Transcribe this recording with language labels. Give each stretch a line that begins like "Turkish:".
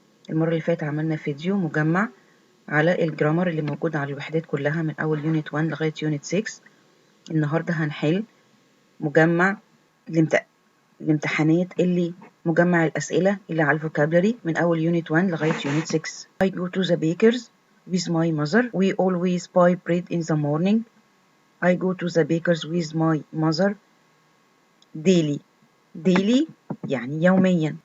Arabic: المرة اللي فاتت عملنا فيديو مجمع على الجرامر اللي موجود على الوحدات كلها من أول يونت 1 لغاية يونت 6. النهاردة هنحل مجمع الامتحانات اللي مجمع الأسئلة اللي على الفوكابلري من أول يونت 1 لغاية يونت 6.
English: I go to the baker's with my mother. We always buy bread in the morning. I go to the baker's with my mother daily.
Arabic: daily يعني يوميا.